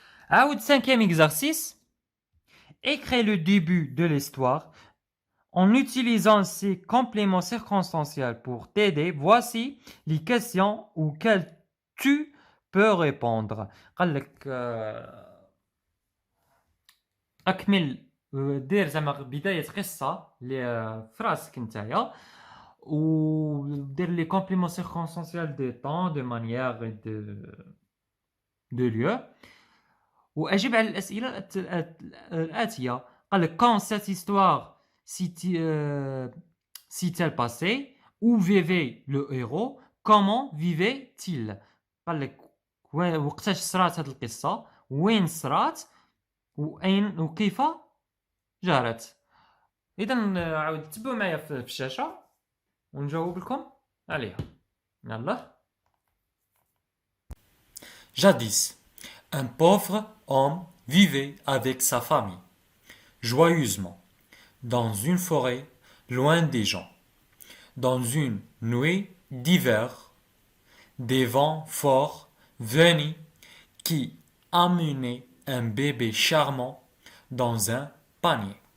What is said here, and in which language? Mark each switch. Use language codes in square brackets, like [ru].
[ar] عاود [fr] 5e exercice. Écris le début de l'histoire en utilisant ces compléments circonstanciels pour t'aider. Voici les questions auxquelles tu peux répondre. [ar] قال لك أكمل دير زعما بداية قصة في راسك نتايا ودير لي [fr] compléments circonstanciels de temps, de manière et de lieu [ar] وأجب على الأسئلة الآتية. قال لك [fr] quand cette histoire s'est-elle passée, où vivait le héros, comment vivait-il. [ar] قال لك وقتاش صرات هذه القصة, وين صرات, وأين وكيف جرت. إذا عاود تبعوا معايا في الشاشة ونجاوب لكم عليها. يلا. [fr] Jadis, un pauvre homme vivait avec sa famille, joyeusement, dans une forêt, loin des gens. Dans une nuit d'hiver, des vents forts venaient qui amenaient un bébé charmant dans un panier.